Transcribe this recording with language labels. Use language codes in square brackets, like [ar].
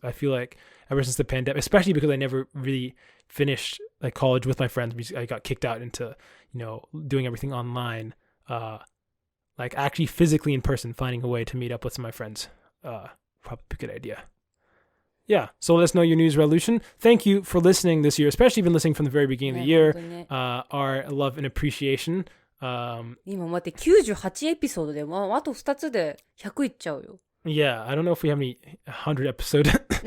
[en] I feel like ever since the pandemic, especially because I never really finished like college with my friends, because I got kicked out into doing everything online. Like actually physically in person, finding a way to meet up with some of my friends. Probably a good idea. Yeah, so let us know your news resolution. Thank you for listening this year, especially even listening from the very beginning of the year. Our love and appreciation. [ja] 今待って98エピソードで、あと2つで100いっちゃうよ。 [en] Yeah, I don't know if we have any 100 episode